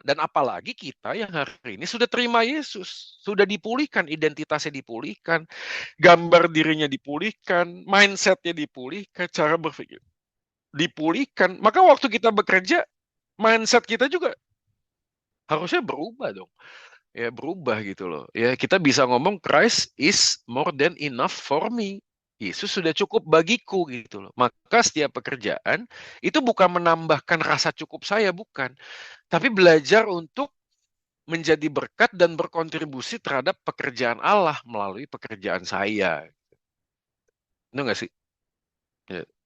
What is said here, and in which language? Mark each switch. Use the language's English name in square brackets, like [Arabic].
[Indonesian] Dan apalagi kita yang hari ini sudah terima Yesus, sudah dipulihkan, identitasnya dipulihkan, gambar dirinya dipulihkan, mindsetnya dipulihkan, cara berpikir dipulihkan. Maka waktu kita bekerja, mindset kita juga harusnya berubah dong. Ya berubah gitu loh. Ya kita bisa ngomong [English] Christ is more than enough for me. [Indonesian] Yesus sudah cukup bagiku gitu loh. Maka setiap pekerjaan itu bukan menambahkan rasa cukup saya, bukan. Tapi belajar untuk menjadi berkat dan berkontribusi terhadap pekerjaan Allah melalui pekerjaan saya. Itu nggak sih? Ya.